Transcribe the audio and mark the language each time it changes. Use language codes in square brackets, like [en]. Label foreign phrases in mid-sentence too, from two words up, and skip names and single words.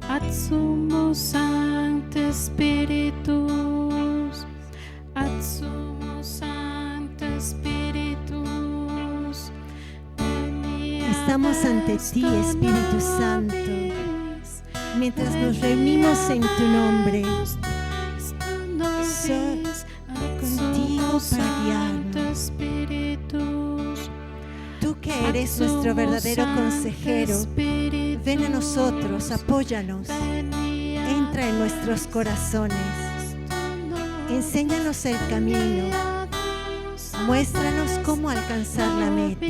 [la] ad sumo Sancte Spiritus, ad sumo Sancte Spiritus. [es] Estamos ante ti, Espíritu Santo, mientras nos reunimos en tu nombre. Soy contigo para guiarnos. Tú que eres nuestro verdadero consejero, ven a nosotros, apóyanos, entra en nuestros corazones, enséñanos el camino, muéstranos cómo alcanzar la meta.